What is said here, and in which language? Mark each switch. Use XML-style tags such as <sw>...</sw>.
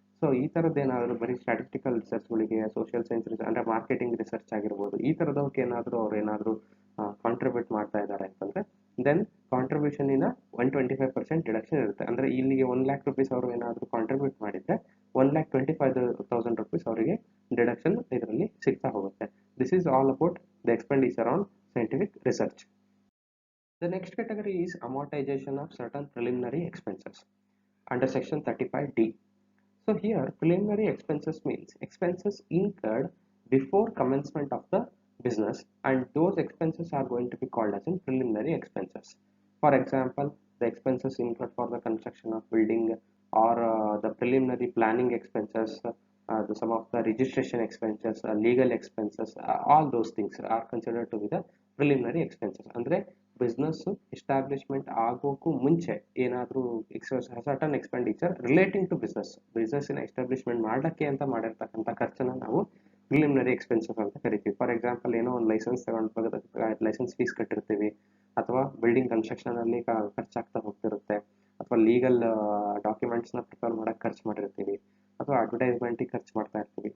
<kn>So ಈ ಥರದ್ದು ಏನಾದರೂ ಬರೀ ಸ್ಟ್ಯಾಟಿಸ್ಟಿಕಲ್ ರಿಸರ್ಚ್ಗಳಿಗೆ, ಸೋಷಿಯಲ್ ಸೈನ್ಸ್ ರಿಸರ್ಚ್ ಅಂದರೆ ಮಾರ್ಕೆಟಿಂಗ್ ರಿಸರ್ಚ್ ಆಗಿರ್ಬೋದು, ಈ ಥರದವಕ್ಕೆ ಏನಾದರೂ ಅವ್ರು ಏನಾದರೂ ಕಾಂಟ್ರಿಬ್ಯೂಟ್ ಮಾಡ್ತಾ ಇದ್ದಾರೆ ಅಂತಂದರೆ ದೆನ್ ಕಾಂಟ್ರಿಬ್ಯೂಷನಿನ 125% ಡಿಡಕ್ಷನ್ ಇರುತ್ತೆ. ಅಂದರೆ ಇಲ್ಲಿಗೆ 1 lakh rupees ಅವರು ಏನಾದರೂ ಕಾಂಟ್ರಿಬ್ಯೂಟ್ ಮಾಡಿದರೆ 1,25,000 rupees ಅವರಿಗೆ ಡಿಡಕ್ಷನ್ ಇದರಲ್ಲಿ ಸಿಗ್ತಾ ಹೋಗುತ್ತೆ.</kn> <en>This is all about the expenditure on scientific research. The next category is amortization of certain preliminary expenses under section 35D. So here preliminary expenses means expenses incurred before commencement of the business, and those expenses are going to be called as in preliminary expenses. For example, the expenses incurred for the construction of building, or the preliminary planning expenses, some of the registration expenses, legal expenses, all those things are considered to be the preliminary expenses.</en> <kn>ಅಂದ್ರೆ business establishment ಆಗೋಕ್ಕೂ ಮುಂಚೆ ಏನಾದರೂ certain expenditure relating to ಬಿಸ್ನೆಸ್ಸಿನ establishment ಮಾಡಕ್ಕೆ ಅಂತ ಮಾಡಿರ್ತಕ್ಕಂಥ ಖರ್ಚನ್ನ ನಾವು preliminary expenses ಅಂತ ಕರಿತೀವಿ. For example, ಏನೋ ಒಂದು ಲೈಸೆನ್ಸ್ ತಗೊಂಡು ಲೈಸೆನ್ಸ್ ಫೀಸ್ ಕಟ್ಟಿರ್ತೀವಿ, ಅಥವಾ ಬಿಲ್ಡಿಂಗ್ ಕನ್ಸ್ಟ್ರಕ್ಷನಲ್ಲಿ ಖರ್ಚಾಗ್ತಾ ಹೋಗ್ತಿರುತ್ತೆ, ಅಥವಾ ಲೀಗಲ್ ಡಾಕ್ಯುಮೆಂಟ್ಸ್ನ ಪ್ರಿಪೇರ್ ಮಾಡೋಕ್ಕೆ ಖರ್ಚು ಮಾಡಿರ್ತೀವಿ, ಅಥವಾ ಅಡ್ವರ್ಟೈಸ್ಮೆಂಟಿಗೆ ಖರ್ಚು ಮಾಡ್ತಾ ಇರ್ತೀವಿ.</kn>